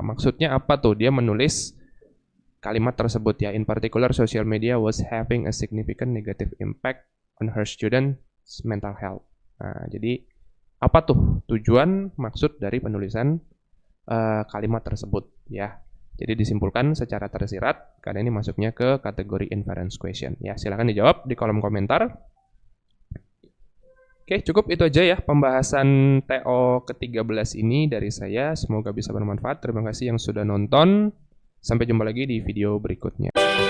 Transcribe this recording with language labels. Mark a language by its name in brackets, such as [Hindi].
[Indonesian] Maksudnya apa tuh dia menulis kalimat tersebut ya. [English] In particular, social media was having a significant negative impact on her students' mental health. [Indonesian] Nah, jadi apa tuh tujuan maksud dari penulisan kalimat tersebut ya. Jadi disimpulkan secara tersirat karena ini masuknya ke kategori inference question. Ya, silakan dijawab di kolom komentar. Oke, cukup itu aja ya pembahasan TO ke-13 ini dari saya. Semoga bisa bermanfaat. Terima kasih yang sudah nonton. Sampai jumpa lagi di video berikutnya.